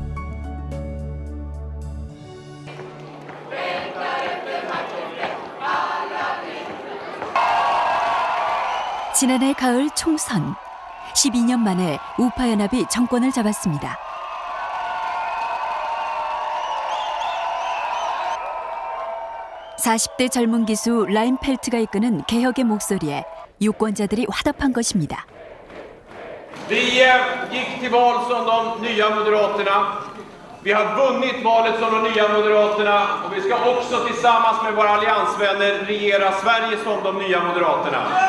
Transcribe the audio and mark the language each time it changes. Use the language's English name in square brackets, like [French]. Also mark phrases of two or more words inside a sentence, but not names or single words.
[Korean] 지난해 가을 총선, 12년 만에 우파연합이 정권을 잡았습니다. (40대) 젊은 기수 라인펠트가 이끄는 개혁의 목소리에 유권자들이 화답한 것입니다. [Swedish] Vi gick till val som de nya moderaterna. Vi har vunnit valet som de nya moderaterna och vi ska också tillsammans med våra alliansvänner regera Sverige som de nya moderaterna.